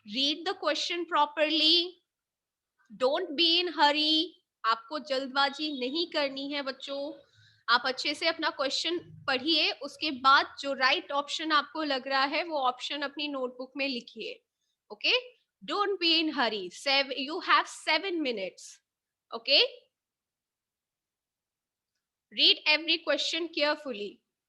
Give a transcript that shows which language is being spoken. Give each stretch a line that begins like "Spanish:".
English: Read the question properly. Don't be in hurry.
Hindi: आपको जल्दबाजी नहीं करनी है बच्चों. आप अच्छे से अपना क्वेश्चन पढ़िए, उसके बाद जो राइट ऑप्शन आपको लग रहा है वो ऑप्शन अपनी नोटबुक में लिखिए.
English: Okay, don't be in hurry. You have 7 minutes. Okay, read every question carefully.